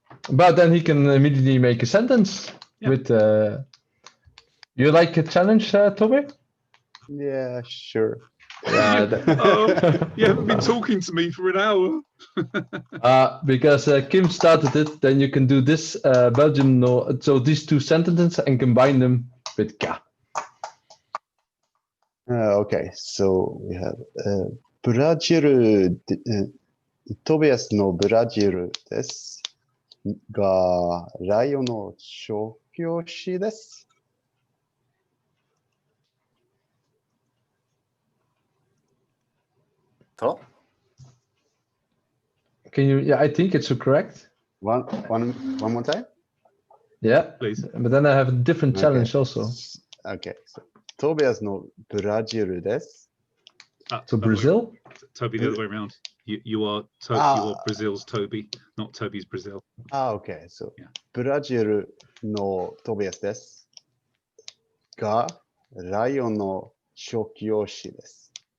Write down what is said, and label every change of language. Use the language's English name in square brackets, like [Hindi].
[English] But then he can immediately make a sentence with. You like a challenge, Toby? Yeah, sure. Yeah, you haven't been talking to me for an hour. Because Kim started it, then you can do this Belgium no. So these two sentences and combine them with ka. Okay, so we have [Japanese] ブラジルで、トビアスのブラジルですが、ライオンの調教師です。 [English] To? Can you? Yeah, I think it's correct. One more time? Yeah, please. But then I have a different challenge also. Okay, so [Japanese] トビアスのブラジルです。 [English] So Brazil? Toby, the other way around. You are Brazil's Toby, not Toby's Brazil. Okay. So, [Japanese] ブラジルのトビアスです。が、ライオンの調教師です。